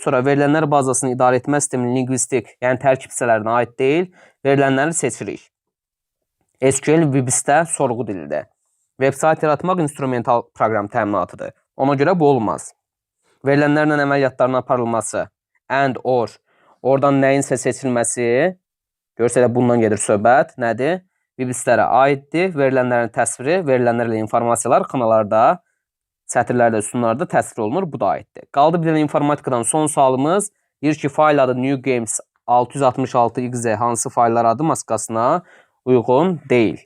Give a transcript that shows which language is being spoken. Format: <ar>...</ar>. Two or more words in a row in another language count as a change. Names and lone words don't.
<az>Sonra verilənlər bazasını idarə etmə sisteminin lingvistik, yəni tərkib hissələrinə aid deyil, verilənləri seçirik. SQL Vibis-də sorğu dilidir. Web sayt yaratmaq instrumental proqram təminatıdır. Ona görə bu olmaz. Verilənlərlə əməliyyatların aparılması,</az> <en>and, or,</en> <az>oradan nəyinsə seçilməsi, görsə bundan gedir söhbət, nədir? Vibislərə aiddir, verilənlərin təsviri, verilənlərlə informasiyalar xanalarda, sətirlərdə, sütunlarda təsvir olunur, bu da aiddir. Qaldı bir dənə informatikadan son sualımız, deyir ki, fayl adı New Games 666XZ hansı fayllar adı maskasına uyğun deyil.</az>